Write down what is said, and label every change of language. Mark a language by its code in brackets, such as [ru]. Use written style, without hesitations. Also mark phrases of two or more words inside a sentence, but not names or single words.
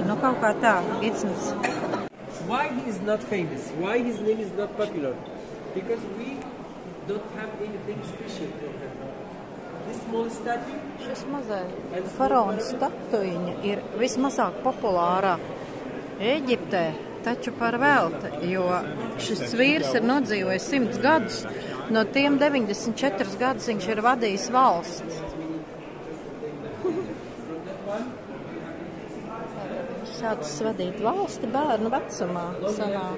[lv] Nu, kaut kā tā, Gidsnis. [en] Why he is not famous? Why his name is not popular? Because we don't have anything special for him. This small statue. [lv] Šis mazais faraona statuiņa ir vismazāk populārā Ēģiptē, taču par velti, jo šis vīrs ir nodzīvojis 100 gadus. No tiem 94 gadus viņš ir vadījis valsts. Viņš sācis vadīt valsti bērnu vecumā sanāk.